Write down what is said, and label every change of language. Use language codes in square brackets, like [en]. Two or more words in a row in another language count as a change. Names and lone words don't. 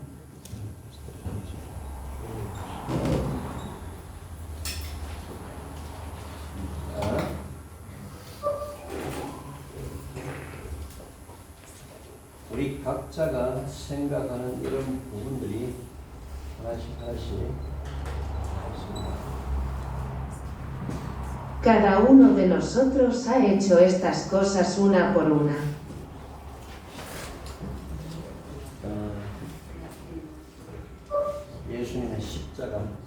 [ko] 우리 각자가 생각하는 이런 부분들이 하나씩 있습니다. [es] Cada uno de nosotros ha hecho estas cosas una por una. [ko] 예수님의 십자가,